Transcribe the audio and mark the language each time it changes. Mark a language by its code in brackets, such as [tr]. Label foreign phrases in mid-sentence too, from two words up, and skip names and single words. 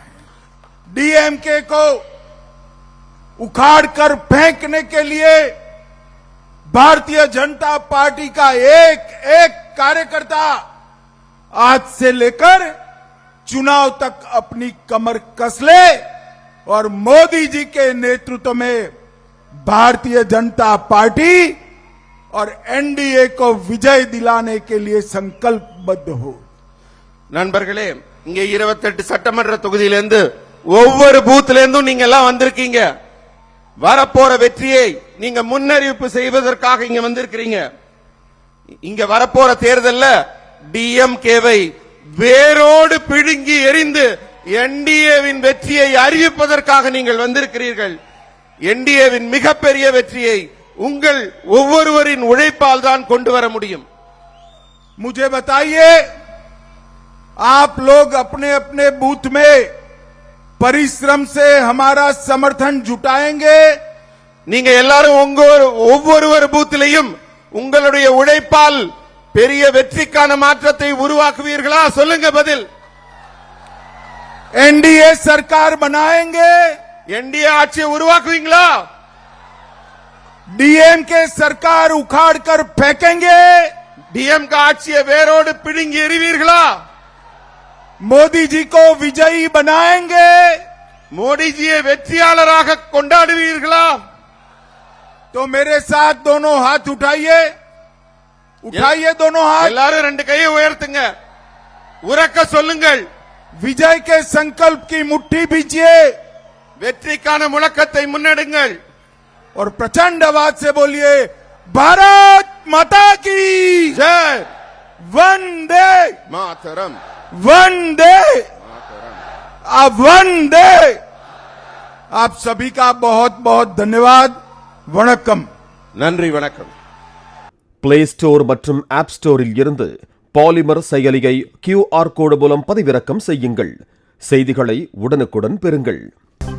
[hi] डीएमके को उखाड़कर फेंकने के लिए भारतीय जनता पार्टी का एक एक कार्यकर्ता आज से लेकर चुनाव तक अपनी कमर कस ले और मोदी जी के नेतृत्व में भारतीय जनता पार्टी और एनडीए को विजय दिलाने के लिए संकल्पबद्ध हो. [ta] நண்பர்களே, இங்கே 28 சட்டமன்ற தொகுதியிலிருந்து ஒவ்வொரு பூத்திலிருந்தும் நீங்க எல்லாம் வந்திருக்கீங்க. வரப்போற வெற்றியை நீங்க முன்னறிவிப்பு செய்வதற்காக இங்க வந்திருக்கிறீங்க. இங்க வரப்போற தேர்தல்ல டிஎம்கேவை வேரோடு பிடுங்கி எறிந்து என்டிஏவின் வெற்றியை அறிவிப்பதற்காக நீங்கள் வந்திருக்கிறீர்கள். என்டிஏவின் மிகப்பெரிய வெற்றியை உங்கள் ஒவ்வொருவரின் உழைப்பால் தான் கொண்டு வர முடியும். [hi] मुझे बताइए, आप लोग अपने अपने बूथ में परिश्रम से हमारा समर्थन जुटाएंगे. [ta] நீங்க எல்லாரும் ஒவ்வொரு பூத்திலையும் உங்களுடைய உழைப்பால் பெரிய வெற்றிக்கான மாற்றத்தை உருவாக்குவீர்களா? சொல்லுங்க பதில். [hi] एनडीए सरकार बनाएंगे. [ta] என்டிஏ ஆட்சியை உருவாக்குவீங்களா? [hi] डीएमके सरकार उखाड़ कर फेंकेंगे. [ta] டிஎம்கே ஆட்சியை வேரோடு பிடுங்கி எறிவீர்களா? [hi] मोदी जी को विजयी बनाएंगे. [ta] மோடிஜியை வெற்றியாளராக கொண்டாடுவீர்களா? [hi] तो मेरे साथ दोनों हाथ उठाइए. उठाइए दोनों हाथ. [ta] எல்லாரும் ரெண்டு கையை உயர்த்துங்க, உரக்க சொல்லுங்கள். [hi] विजय के संकल्प की मुट्ठी बीजिए [ta] வெற்றிக்கான முழக்கத்தை முன்னெடுங்கள். [hi] और प्रचंड आवाज से बोलिए, भारत माता की जय. वंदे मातरम. वंदे वंदे. आप सभी का बहुत बहुत धन्यवाद. [ta] वणक्कम. நன்றி, வணக்கம். பிளே ஸ்டோர் மற்றும் ஆப் ஸ்டோரில் இருந்து பாலிமர் செயலியை QR கோடு மூலம் பதிவிறக்கம் செய்யுங்கள். செய்திகளை உடனுக்குடன் பெறுங்கள்.